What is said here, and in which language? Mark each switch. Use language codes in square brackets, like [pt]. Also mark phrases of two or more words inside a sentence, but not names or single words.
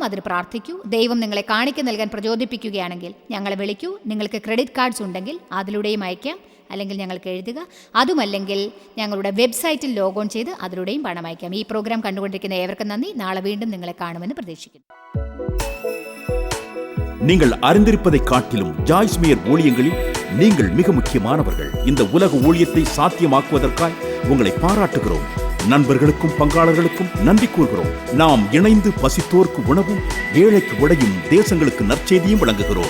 [ml] അതിന് പ്രാർത്ഥിക്കൂ. ദൈവം നിങ്ങളെ കാണിക്ക നൽകാൻ പ്രചോദിപ്പിക്കുകയാണെങ്കിൽ ഞങ്ങളെ വിളിക്കൂ. നിങ്ങൾക്ക് ക്രെഡിറ്റ് കാർഡ്സ് ഉണ്ടെങ്കിൽ അതിലൂടെയും അയക്കാം, അല്ലെങ്കിൽ ഞങ്ങൾക്ക് എഴുതുക. അതുമല്ലെങ്കിൽ ഞങ്ങളുടെ വെബ്സൈറ്റിൽ ലോഗോൺ ചെയ്ത് അതിലൂടെയും പണം അയക്കാം. ഈ പ്രോഗ്രാം കണ്ടുകൊണ്ടിരിക്കുന്ന ഏവർക്കും നന്ദി. നാളെ വീണ്ടും നിങ്ങളെ കാണുമെന്ന് പ്രതീക്ഷിക്കുന്നു. [ta] நீங்கள் அறிந்திருப்பதை காட்டிலும் ஜாய்ஸ் மேயர் ஊழியங்களில் நீங்கள் மிக முக்கியமானவர்கள். இந்த உலக ஊழியத்தை சாத்தியமாக்குவதற்காய் உங்களை பாராட்டுகிறோம். நண்பர்களுக்கும் பங்காளர்களுக்கும் நன்றி கூறுகிறோம். நாம் இணைந்து பசித்தோர்க்கு உணவும் ஏழைக்கு உடையும் தேசங்களுக்கு நற்செய்தியும் வழங்குகிறோம்.